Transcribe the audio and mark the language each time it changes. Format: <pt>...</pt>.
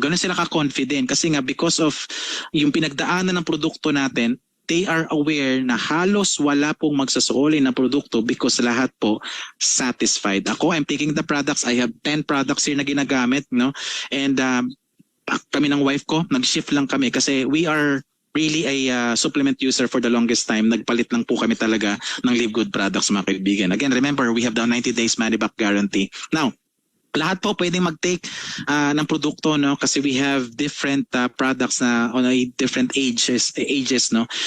<tl>Ganun sila ka-confident kasi nga because of yung pinagdaanan ng produkto natin,</tl> <en>they are aware</en> <tl>na halos wala pong magsasoli na produkto because lahat po satisfied.</tl> <en>Ako, I'm taking the products. I have 10 products here</en> <tl>na ginagamit, no?</tl> <en>And</en> <tl>kami ng wife ko, nag-shift lang kami kasi</tl> <en>we are really a supplement user for the longest time.</en> <tl>Nagpalit lang po kami talaga ng Live Good products mga kaibigan.</tl> <en>Again, remember, we have the 90 days money back guarantee. Now,</en> <tl>lahat po pwedeng mag-take ng produkto, no?</tl> <en>Kasi we have different products na on a different ages, no?</en>